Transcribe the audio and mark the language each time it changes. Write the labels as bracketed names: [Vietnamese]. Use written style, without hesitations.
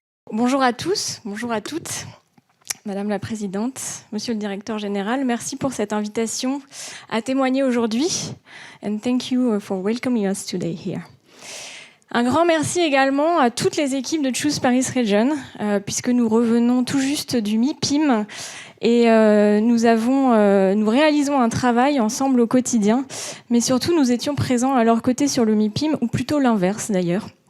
[French] Bonjour à tous, bonjour à toutes. Madame la Présidente, Monsieur le Directeur Général, merci pour cette invitation à témoigner aujourd'hui. [English] And thank you for welcoming us today here. [French] Un grand merci également à toutes les équipes de Choose Paris Region, puisque nous revenons tout juste du MIPIM et nous réalisons un travail ensemble au quotidien, mais surtout nous étions présents à leur côté sur le MIPIM, ou plutôt l'inverse d'ailleurs.